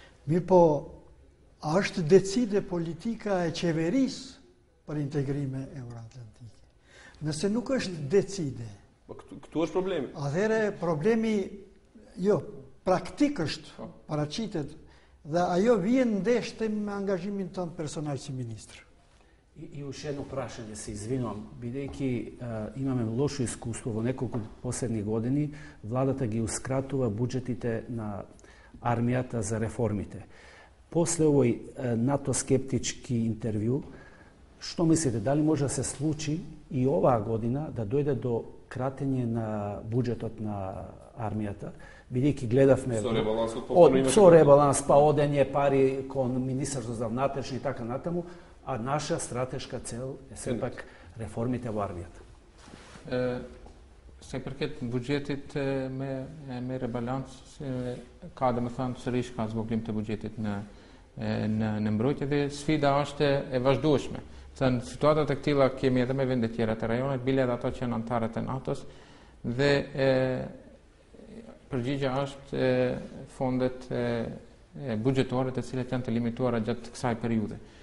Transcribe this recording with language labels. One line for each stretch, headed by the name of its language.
Albanian: Mirë po, a është decide politika e qeverisë për integrime euroatlantike? Nëse nuk është decide. Këtu është problemi. Atëherë problemi praktik është paraqitet dhe ajo vjen ndeshte me angazhimin tonë personal si ministar.
Macedonian: I još jedno prašanje se izvinjam. Бидејќи имаме лошо искуство во неколку последни години, владата ги ускратува буџетите на армијата за реформите. После овој НАТО-скептички интервју, што мислите, дали може да се случи и оваа година да дојде до кратење на буџетот на армијата, бидејќи гледавме со ребаланс, па одење пари кон Министерството за внатрешни и така натаму, a naša strateška cel je sepak reformite u armijat.
Albanian: Se përket buxhetit me rebalans, ka domethënë sërish ka zvoglim të buxhetit në mbrojtje dhe sfida është e vazhdueshme. Thënë situatat e këtilla kemi edhe me vende tjera të rajonit, bile edhe ato që janë anëtarë të NATO-s dhe përgjigja është fondet buxhetore të cilat janë të limituara gjatë kësaj periudhe.